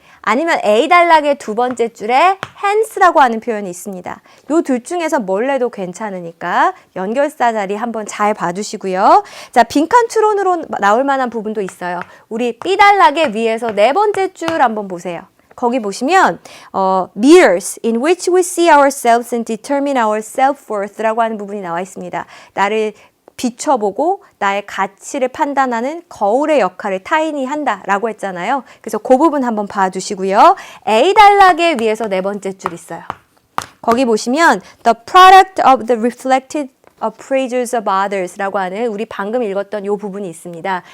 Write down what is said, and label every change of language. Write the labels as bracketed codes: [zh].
[ko] 아니면 A단락의 두 번째 줄에 hence라고 하는 표현이 있습니다. 요 둘 중에서 뭘 내도 괜찮으니까 연결사 자리 한번 잘 봐주시고요. 자, 빈칸 추론으로 나올 만한 부분도 있어요. 우리 B단락의 위에서 네 번째 줄 한번 보세요. 거기 보시면 [en] mirrors in which we see ourselves and determine our self-worth [ko] 라고 하는 부분이 나와 있습니다. 나를 비춰보고 나의 가치를 판단하는 거울의 역할을 타인이 한다라고 했잖아요. 그래서 그 부분 한번 봐주시고요. A단락의 위에서 네 번째 줄 있어요. 거기 보시면 [en] the product of the reflected appraisals of others [ko] 라고 하는 우리 방금 읽었던 요 부분이 있습니다.